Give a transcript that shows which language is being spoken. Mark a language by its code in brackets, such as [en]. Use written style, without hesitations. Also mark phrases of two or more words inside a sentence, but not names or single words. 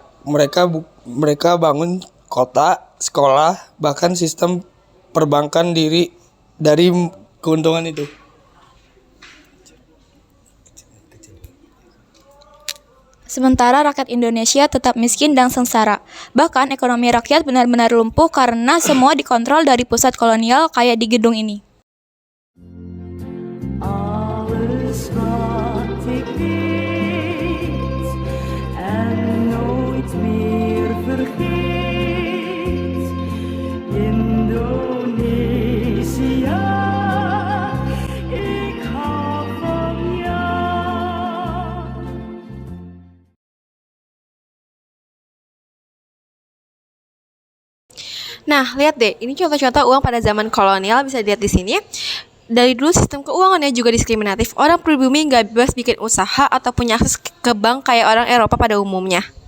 [id] Mereka bangun kota, sekolah, bahkan sistem perbankan diri dari keuntungan itu. Sementara rakyat Indonesia tetap miskin dan sengsara. Bahkan ekonomi rakyat benar-benar lumpuh karena semua dikontrol dari pusat kolonial kayak di gedung ini. [nl] Alles wat ik weet en nooit meer vergeet. Indonesia, ik hou van jou. [id] Nah, lihat deh, ini contoh-contoh uang pada zaman kolonial bisa dilihat di sini. Dari dulu sistem keuangannya juga diskriminatif. Orang pribumi nggak bebas bikin usaha atau punya akses ke bank kayak orang Eropa pada umumnya.